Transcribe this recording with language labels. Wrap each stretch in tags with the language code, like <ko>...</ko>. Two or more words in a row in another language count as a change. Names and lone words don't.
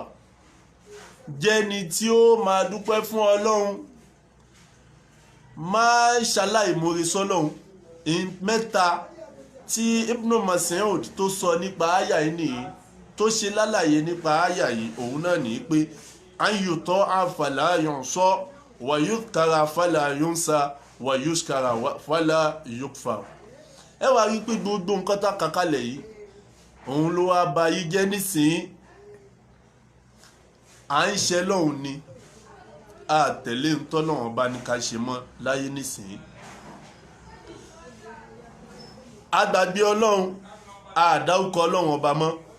<yo>Jẹ́ni tí ó máa dúpẹ́ fún Ọlọ́run, má ṣaláìmoore sọ́lọ́run. Mẹ́ta tí Ibn Mas'ud tó sọ nípa àyà yìí nìyí, tó ṣe lálàyé nípa àyà yìí òun náà ní pé</yo> <ar>أن يطاع فلا يعصى ويذكر فلا ينسى ويشكر فلا يكفر.</ar> <yo>ẹ wá rí pé gbogbo nǹkan tá kàkálẹ̀ yìí òun ló wá ba yí jẹ́ nísìnyí. à ń ṣe lọ́hùn ni a tẹ̀lé ń tọ́lọ́wọ́n bá ní ká ṣe mọ́ láyé nísìnyí. a gbàgbé ọlọ́run a dárúkọ ọlọ́run ọba mọ́.</yo>